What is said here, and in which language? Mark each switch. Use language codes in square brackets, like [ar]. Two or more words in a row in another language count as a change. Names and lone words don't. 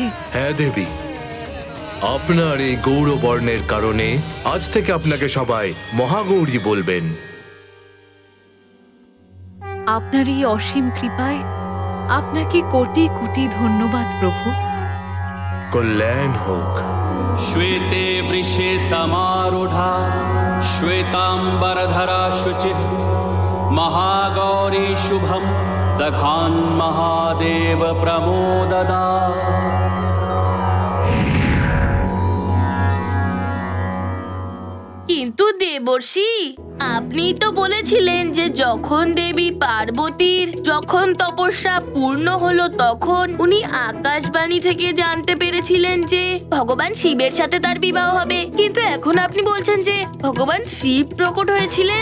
[bn] হ্যাঁ দেবী, আপনার এই গৌরবর্ণের কারণে আজ থেকে আপনাকে সবাই মহাগৌরী বলবেন। আপনার এই অসীম কৃপায় আপনাকে কোটি কোটি ধন্যবাদ প্রভু। কল্যাণ হোক। [sa] श्वेते वृषे समारूढ़ा श्वेतांबरधरा शुचिः महागौरी शुभं दघान् महादेव प्रमोददा। [bn] কিন্তু দেবর্ষি, আপনি তো বলেছিলেন যে যখন দেবী পার্বতীর যখন তপস্যা পূর্ণ হলো তখন উনি আকাশবাণী থেকে জানতে পেরেছিলেন যে ভগবান শিবের সাথে তার বিবাহ হবে, কিন্তু এখন আপনি বলছেন যে ভগবান শিব প্রকট হয়েছিলেন।